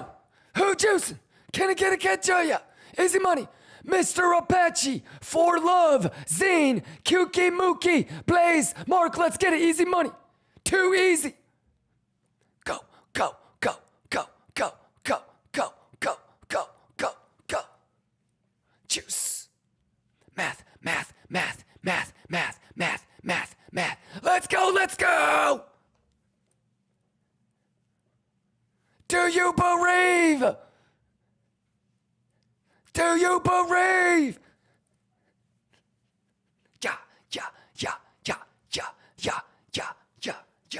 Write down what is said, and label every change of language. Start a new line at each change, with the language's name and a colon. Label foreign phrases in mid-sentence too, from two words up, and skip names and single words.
English: Who juicing? Can I get a Ketchuya? Easy money. Mr. Apache, For Love, Zane, Kuki Mookie, Blaze, Mark, let's get it. Easy money. Too easy. Go, go, go, go, go, go, go, go, go, go, go. Juice. Math, math, math, math, math, math, math, math. Let's go, let's go! Do you believe? Do you believe? Yeah, yeah, yeah, yeah, yeah, yeah, yeah, yeah, yeah.